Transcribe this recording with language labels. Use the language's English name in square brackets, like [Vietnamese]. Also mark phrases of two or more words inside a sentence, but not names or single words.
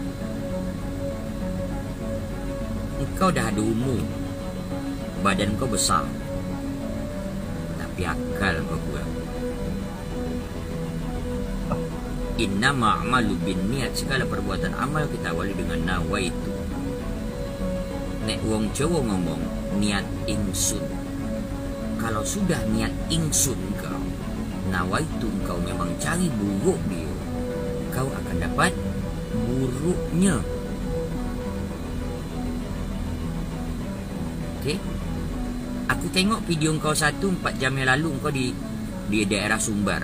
[Malay] Kau dah ada umur, badan kau besar, tapi akal kau kurang. [Arabic] إنما الأعمال بالنيات, [Malay] segala perbuatan amal kita awali dengan nawaitu. [Javanese] Nek wong Jawa ngomong niat ingsun. [Malay] Kalau sudah [Javanese] niat ingsun [Malay] kau, nawaitu kau memang cari buruk dia, kau akan dapat buruknya. Okey? Aku tengok video kau 1-4 jam yang lalu kau di daerah Sumbar.